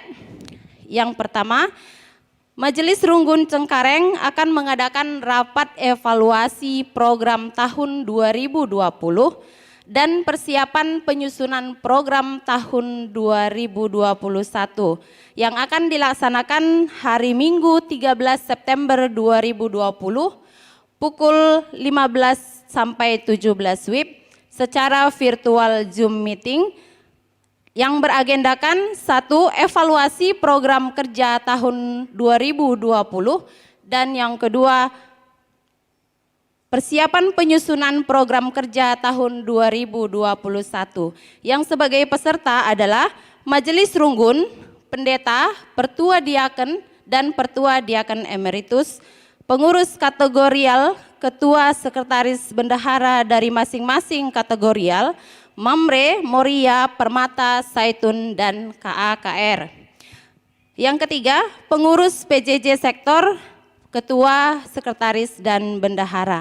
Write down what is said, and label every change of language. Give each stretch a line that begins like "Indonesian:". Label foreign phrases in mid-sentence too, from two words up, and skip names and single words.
Indonesian: Yang pertama, Majelis Runggun Cengkareng akan mengadakan rapat evaluasi program tahun 2020 dan persiapan penyusunan program tahun 2021 yang akan dilaksanakan hari Minggu 13 September 2020 pukul 15 sampai 17 WIB secara virtual Zoom meeting yang beragendakan 1. Evaluasi program kerja tahun 2020 dan yang kedua persiapan penyusunan program kerja tahun 2021 yang sebagai peserta adalah Majelis Runggun, Pendeta, Pertua Diaken dan Pertua Diaken Emeritus, pengurus kategorial, ketua sekretaris bendahara dari masing-masing kategorial, Mamre, Moria, Permata, Saitun, dan KAKR. Yang ketiga, pengurus PJJ sektor, ketua, sekretaris, dan bendahara.